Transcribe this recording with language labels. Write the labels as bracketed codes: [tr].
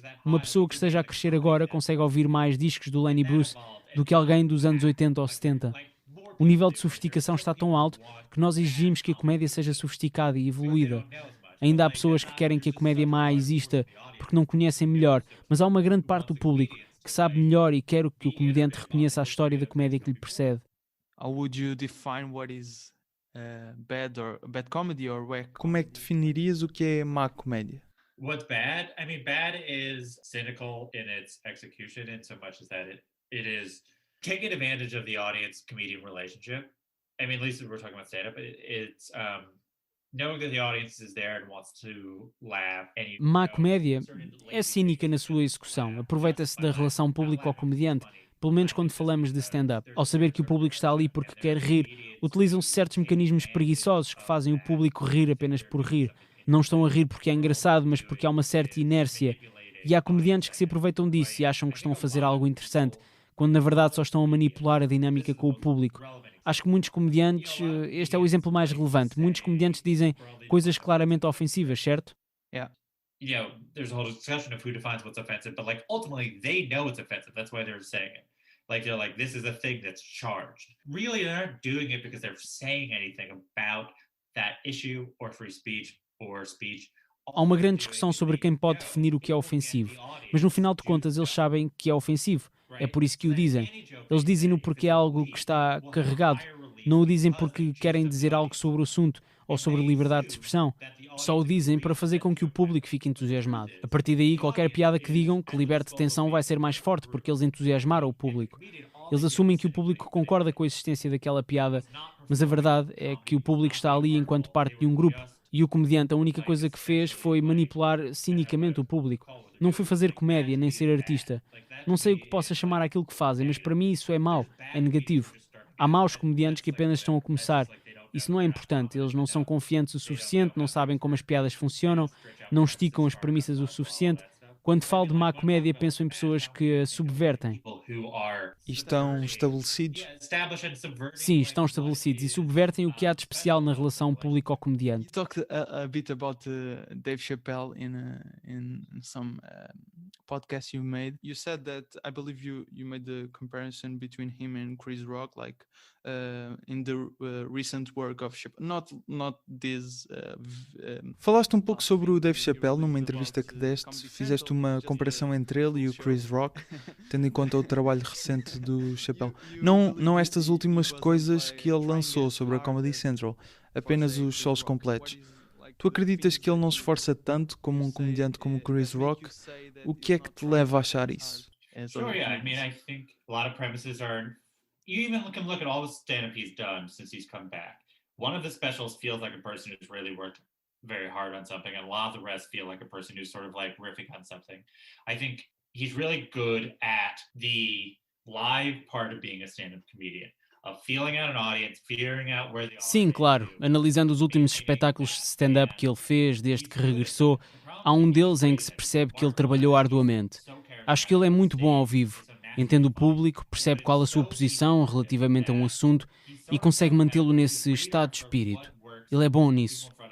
[pt] Uma pessoa que esteja a crescer agora consegue ouvir mais discos do Lenny Bruce do que alguém dos anos 80 ou 70. O nível de sofisticação está tão alto que nós exigimos que a comédia seja sofisticada e evoluída. Ainda há pessoas que querem que a comédia má exista porque não conhecem melhor, mas há uma grande parte do público que sabe melhor e quer que o comediante reconheça a história da comédia que lhe precede. [en] How would you define what is bad comedy or wack? [pt] Como é que definirias o que é má comédia? [en] What's bad? I mean, bad is cynical in its execution in so much as that it is taking advantage of the audience-comedian relationship. I mean, at least if we're talking about stand-up, it's knowing that the audience is there and wants to laugh. [pt] Má comédia é cínica na sua execução. Aproveita-se da relação público ao comediante, pelo menos quando falamos de stand-up. Ao saber que o público está ali porque quer rir, utilizam-se certos mecanismos preguiçosos que fazem o público rir apenas por rir. Não estão a rir porque é engraçado, mas porque há uma certa inércia. E há comediantes que se aproveitam disso e acham que estão a fazer algo interessante, quando na verdade só estão a manipular a dinâmica com o público. Acho que muitos comediantes, este é o exemplo mais relevante, muitos comediantes dizem coisas claramente ofensivas, certo? [en] Yeah. You know, there's a whole discussion of who defines what's offensive, but like ultimately they know it's offensive. That's why they're saying it. Like they're like, this is a thing that's charged. Really, they're not doing it because they're saying anything about that issue or free speech or speech. [pt] Há uma grande discussão sobre quem pode definir o que é ofensivo, mas no final de contas eles sabem que é ofensivo. É por isso que o dizem. Eles dizem-no porque é algo que está carregado. Não o dizem porque querem dizer algo sobre o assunto ou sobre liberdade de expressão. Só o dizem para fazer com que o público fique entusiasmado. A partir daí, qualquer piada que digam que liberte tensão vai ser mais forte porque eles entusiasmaram o público. Eles assumem que o público concorda com a existência daquela piada, mas a verdade é que o público está ali enquanto parte de um grupo. E o comediante, a única coisa que fez foi manipular cinicamente o público. Não foi fazer comédia, nem ser artista. Não sei o que possa chamar aquilo que fazem, mas para mim isso é mau, é negativo. Há maus comediantes que apenas estão a começar. Isso não é importante, eles não são confiantes o suficiente, não sabem como as piadas funcionam, não esticam as premissas o suficiente. Quando falo de má comédia, penso em pessoas que a subvertem. E estão estabelecidos? Sim, estão estabelecidos e subvertem o que há de especial na relação público-comediante. [en] You talked a bit about Dave Chappelle in some podcast you made. You said that I believe you made the comparison between him and Chris Rock, like in the recent work of Chappelle. Not this. [pt] Falaste um pouco sobre o Dave Chappelle numa entrevista que deste. Fizeste uma comparação entre ele e o Chris Rock, tendo em conta o trabalho recente do Chappelle. Não estas últimas coisas que ele lançou sobre a Comedy Central, apenas os shows completos. Tu acreditas que ele não se esforça tanto como um comediante como o Chris Rock? O que é que te leva a achar isso? É só [en] Sure, yeah. I mean, I think a lot of premises are. You even can look at all the stand-up he's done since he's come back. One of the specials feels like a person who's really worked very hard on something, and a lot of the rest feel like a person who's sort of like riffing on something. I think he's really good at the live part of being a stand-up comedian, of feeling out an audience, figuring out where the [pt] Sim, claro. Analisando os últimos espetáculos de stand-up que ele fez desde que regressou, há um deles em que se percebe que ele trabalhou arduamente. Acho que ele é muito bom ao vivo. Entende o público, percebe qual a sua posição relativamente a um assunto e consegue mantê-lo nesse estado de espírito. Ele é bom nisso.